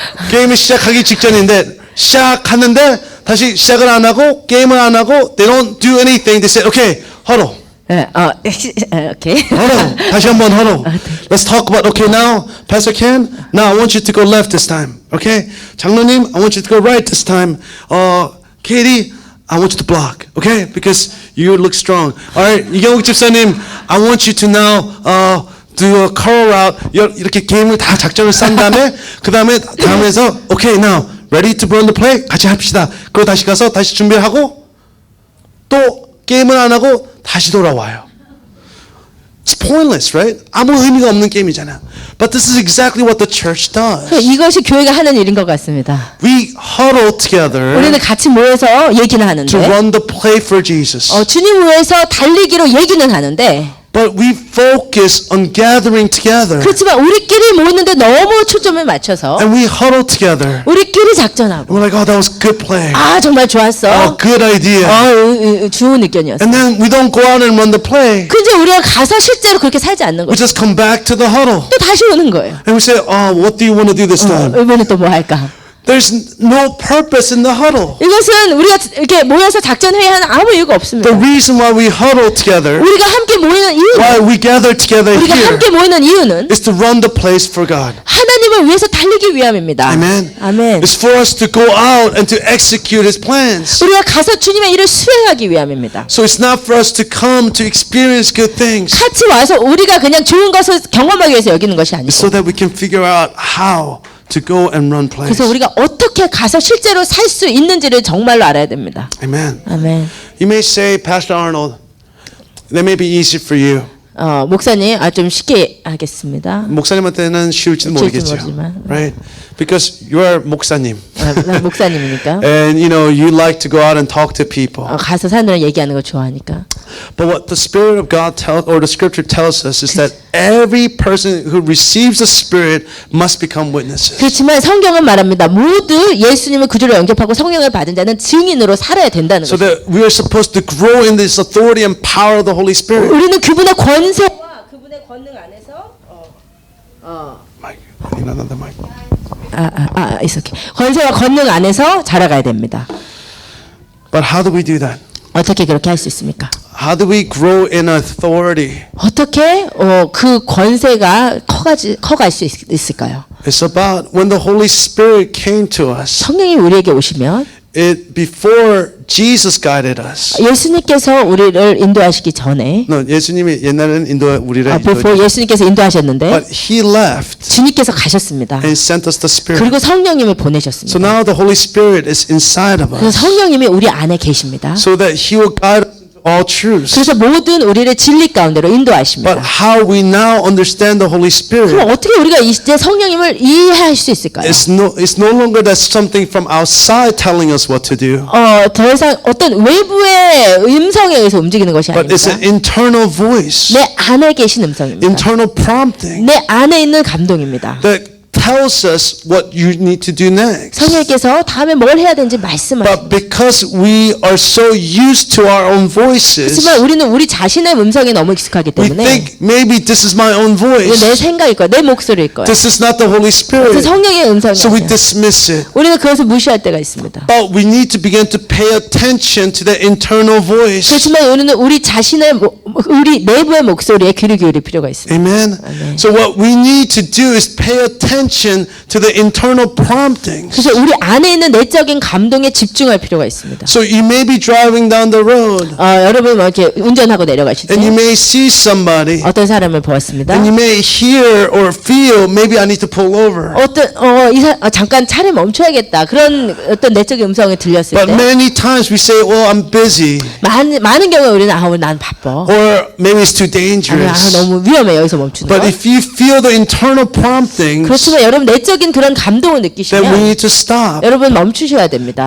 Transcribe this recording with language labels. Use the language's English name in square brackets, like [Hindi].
[Korean] 게임을 시작하기 직전인데 시작하는데 다시 시작을 안 하고 게임을 안 하고 [English] they don't do anything. They say, okay, huddle. 오케이. Huddle. [Korean] 다시 한번 huddle. [English] Let's talk about, okay, now, Pastor Ken, now I want you to go left this time. Okay? 장로님, I want you to go right this time. Katie, I want you to block. Okay? Because you look strong. Alright, 이경욱 집사님, I want you to now, do a curl route. [Korean] 이렇게 게임을 다 작전을 싼 다음에 그 다음에 다음에서 [English] okay now ready to run the play [Korean] 같이 합시다. 그리고 다시 가서 다시 준비를 하고 또 게임을 안 하고 다시 돌아와요. [English] It's pointless, right? [Korean] 아무 의미가 없는 게임이잖아. [English] But this is exactly what the church does. [Korean] 이것이 교회가 하는 일인 것 같습니다. [English] We huddle together [Korean] 우리는 같이 모여서 얘기는 하는데 [English] to run the play for Jesus. [Korean] 주님 위해서 달리기로 얘기는 하는데 [English] But we focus on gathering together. [Korean] 그렇지만 우리끼리 모이는데 너무 초점을 맞춰서 [English] And we huddle together. [Korean] 우리끼리 작전하고 [English] We're like, oh, that was good play. [Korean] 정말 좋았어. [English] Oh, good idea. [Korean] 좋은 의견이었어. [English] And then we don't go out and run the play. [Korean] 근데 우리가 가서 실제로 그렇게 살지 않는 [English] We [Korean] 거죠. [English] just come back to the huddle. [Korean] 또 다시 오는 거예요. [English] And we say, oh, what do you want to do this time? [Korean] 이번에 또 뭐 할까? [English] There's no purpose in the huddle. [Korean] 이것은 우리가 이렇게 모여서 작전 회의하는 아무 이유가 없습니다. [English] The reason why we huddle together, [Korean] 우리가 함께 모이는 이유는 [English] why we gather together [Korean] 우리가 [English] here, [Korean] 함께 모이는 이유는 [English] is to run the place for God. [Korean] 하나님을 하나님을 위해서 달리기 위함입니다. [English] Amen. [Korean] 아멘. [English] It's for us to go out and to execute His plans. [Korean] 우리가 가서 주님의 일을 수행하기 위함입니다. [English] So it's not for us to come to experience good things. [Korean] 같이 와서 우리가 그냥 좋은 것을 경험하기 위해서 여기는 것이 아니고 [English] It's so that we can figure out how to go and run plays. [Korean] 그래서 우리가 어떻게 가서 실제로 살 수 있는지를 정말로 알아야 됩니다. [English] Amen. [Korean] 아멘. [English] You may say, Pastor Arnold, that may be easy for you. [Korean] 목사님, 좀 쉽게 하겠습니다. 목사님한테는 쉬울지는 쉬울지 모르겠죠. 모르지만. [English] Right? Because you are 목사님. [Korean] 난 목사님이니까. [English] And you know, you like to go out and talk to people. [Korean] 가서 사람들이랑 얘기하는 거 좋아하니까. [English] But what the Spirit of God tells, or the Scripture tells us, is that every person who receives the Spirit must become witnesses. [Korean] 그렇지만 성경은 말합니다. 모두 예수님을 구주로 영접하고 성령을 받은 자는 증인으로 살아야 된다는 [English] So [Korean] 거죠. [English] that we are supposed to grow in this authority and power of the Holy Spirit. [Korean] 우리는 그분의 권세와 그분의 권능 안에서 [English] Mike, I need another mic. it's okay. [Korean] 권세와 권능 안에서 자라가야 됩니다. [English] But how do we do that? [Korean] 어떻게 그렇게 할 수 있습니까? [English] How do we grow in authority? [Korean] 어떻게 그 권세가 커갈 수 있을까요? [English] It's about when the Holy Spirit came to us. [Korean] 성령이 우리에게 오시면 [English] Before Jesus guided us. [Korean] 예수님께서 우리를 인도하시기 전에 [English] No, [Korean] 예수님이 옛날에는 우리를 [English] before [Korean] 예수님께서 인도하셨는데 [English] But He left [Korean] 주님께서 가셨습니다. [English] and sent us the Spirit. [Korean] 그리고 성령님을 [English] So [Korean] 보내셨습니다. [English] now the Holy Spirit is inside of [Korean] 그래서 [English] us, [Korean] 성령님이 우리 안에 계십니다. [English] so that He will guide us into all truths. [Korean] 그래서 모든 우리를 진리 가운데로 [English] But [Korean] 인도하십니다. [English] how we now understand the Holy Spirit? [Korean] 그럼 어떻게 우리가 이제 성령님을 이해할 수 있을까요? [English] It's no longer that something from outside telling us what to do, [Korean] 더 이상 어떤 외부의 음성에 의해서 움직이는 것이 [English] but it's [Korean] 아닙니다. [English] an internal voice, [Korean] 내 안에 계신 음성입니다. [English] internal prompting [Korean] 내 안에 있는 감동입니다. [English] that tells us what you need to do next. [Korean] 성령께서 다음에 뭘 해야 되는지 말씀하십니다. [English] But because we are so used to our own voices, [Korean] 하지만 우리는 우리 자신의 음성에 너무 익숙하기 [English] we [Korean] 때문에 [English] think maybe this is my own [Korean] 이거 내 [English] voice. [Korean] 생각일 거야, 내 목소리일 거야. [English] This is not the Holy [Korean] 그래서 [English] Spirit. [Korean] 성령의 음성이 [English] So we [Korean] 아니야. [English] dismiss it. [Korean] 우리는 그것을 무시할 때가 있습니다. [English] But we need to begin to pay attention to the internal voice. [Korean] 그렇지만 우리는 우리 자신의 우리 내부의 목소리에 귀를 기울일 필요가 있습니다. [English] Amen. So what we need to do is pay attention to the internal promptings. [Korean] 그래서 우리 안에 있는 내적인 감동에 집중할 필요가 있습니다. [English] So you may be driving down the road [Korean] 여러분 뭐 이렇게 운전하고 내려가실 때 [English] and you may see somebody [Korean] 어떤 사람을 보았습니다. [English] and you may hear or feel maybe I need to pull over. [Korean] 잠깐 차를 멈춰야겠다. 그런 어떤 내적인 음성이 들렸을 [English] But [Korean] 때 [English] many times we say, well, I'm busy. [Korean] 많은 경우에 우리는 오늘 난 바빠. [English] Or maybe it's too [Korean] 아니, [English] dangerous. [Korean] 너무 위험해 여기서 멈추는 [English] But [Korean] 거. [English] if you feel the internal promptings, [Korean] 그렇지만 여러분 내적인 그런 감동을 [English] then we [Korean] 느끼시면 [English] need to stop. [Korean] 여러분 멈추셔야 됩니다.